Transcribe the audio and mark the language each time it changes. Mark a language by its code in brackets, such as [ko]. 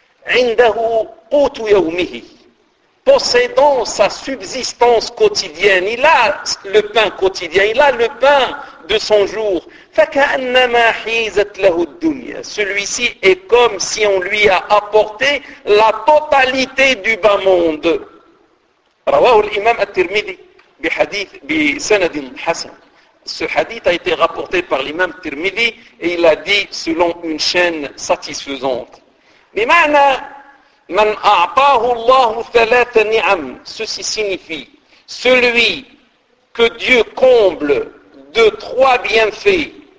[ar] indahu qutu yawmihi, [fr] possédant sa subsistance quotidienne, il a le pain quotidien, il a le pain de son jour, [ar] فَكَأَنَّمَا حِيزَتْ لَهُ الدُّنْيَا. [fr] Celui-ci est comme si on lui a apporté la totalité du bas monde. [ar] رواه الإمام الترمذي بحديث بسند حسن. [fr] Ce hadith a été rapporté par l'imam الترمذي et il a dit selon une chaîne satisfaisante. [ar] بمعنى مَنْ أَعْطَاهُ اللَّهُ ثَلَاثَ نِعَمْ. [fr] Ceci signifie celui que Dieu comble de trois bienfaits.